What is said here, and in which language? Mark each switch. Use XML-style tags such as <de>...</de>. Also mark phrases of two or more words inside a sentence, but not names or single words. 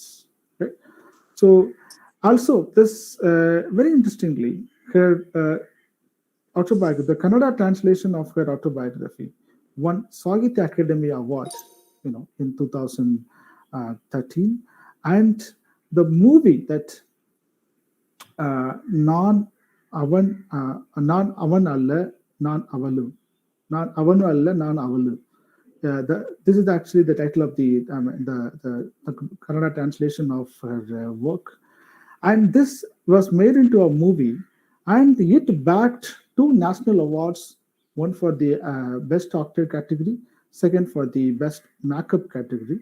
<en>Right? So also this very interestingly, her autobiography, the Kannada translation of her autobiography, won Sahitya Academy Award, in 2013, and the movie that</en> <kn>ನಾನು ಅವನು ಅಲ್ಲ ನಾನು ಅವಳು, ನಾನು ಅವನು ಅಲ್ಲ ನಾನು ಅವಳು.</kn> <en>This is actually the title of the Kannada translation of her work, and this was made into a movie, and it bagged 2 national awards, one for the best actor category, second for the best makeup category.</en>